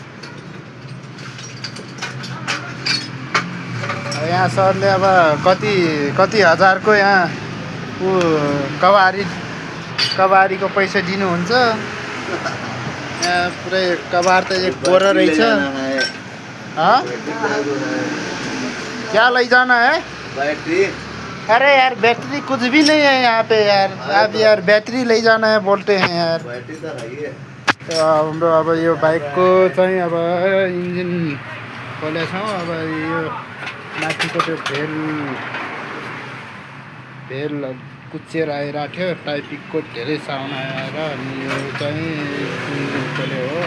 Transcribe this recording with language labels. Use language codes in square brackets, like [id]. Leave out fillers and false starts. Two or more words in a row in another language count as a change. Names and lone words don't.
[ne] यहाँ सरले अब कति हजारको यहाँ कबारीको पैसा दिनुहुन्छ। यहाँ पुरै कबार त एक बोरा रहेछ। [hi] क्या ले जाना है? बैटरी। अरे यार बैटरी कुछ भी नहीं है यहाँ पे यार। अब यार बैटरी ले जाना है बोलते हैं यार। बैटरी तो है। [ne] तो हाम्रो अब यो बाइकको चाहिँ अब इन्जिन खोलेछौँ। अब यो माथिको त्यो भेल कुच्चिएर आइरहेको थियो। टाइपिकको धेरै साउन्ड आएर अनि यो चाहिँ इन्जिन खोल्यो हो।